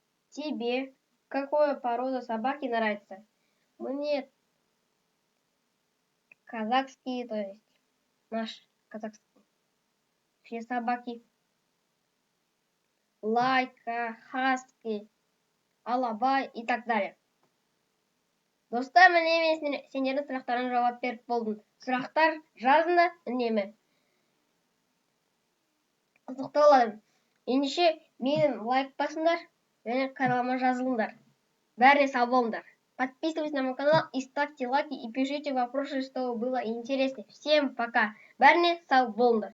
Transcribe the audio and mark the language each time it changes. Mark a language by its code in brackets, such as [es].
[ru] Тебе какая порода собаки нравится? Мне казахские, то есть наш казахский. Все собаки. Лайка, хаски, алаба и так далее. [kk] Достар, мен сендердің сұрақтарына жауап беріп болдым. Сұрақтар жазында үнемі. Қызықты болады. Ендеше мен лайк басыңдар және каналыма жазылыңдар. Бәріне сау болыңдар. [ru] Подписывайтесь на мой канал и ставьте лайки и пишите вопросы, что было интереснее. Всем пока. [kk] Бәріне сау болыңдар.